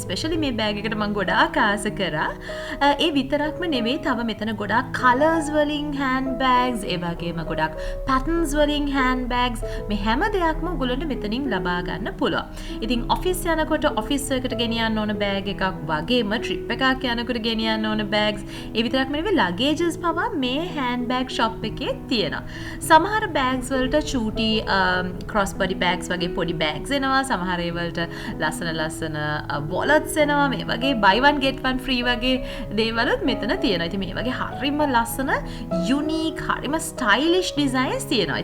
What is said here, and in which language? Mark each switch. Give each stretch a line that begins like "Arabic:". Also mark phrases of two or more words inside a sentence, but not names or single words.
Sinhala: especially මේ බෑග් එකට මම ගොඩාක් ආස කරා. ඒ විතරක්ම නෙවෙයි තව මෙතන ගොඩාක් colors වලින්
English: hand bags,
Sinhala: ඒ වගේම ගොඩාක් patterns වලින්
English: hand bags
Sinhala: මේ හැම දෙයක්ම ඔයගොල්ලන්ට මෙතනින් ලබා ගන්න පුළුවන්. ඉතින් ඔෆිස් යනකොට ඔෆිස් එකට ගෙනියන්න ඕන බෑග් එකක් වගේම trip එකක් යනකොට ගෙනියන්න ඕන bags ඒ විතරක් නෙවෙයි luggage පවා මේ
English: hand bag shop
Sinhala: එකේ තියෙනවා. සමහර bags වලට චූටි
English: cross body bags
Sinhala: වගේ පොඩි bags එනවා. සමහර ඒවලට ලස්සන wallets එනවා. මේ වගේ
English: buy one get one free
Sinhala: වගේ දේවලුත් මෙතන තියෙනවා. ඉතින් මේ වගේ හරිම ලස්සන unique හරිම
English: stylish designs
Sinhala: තියෙනවා.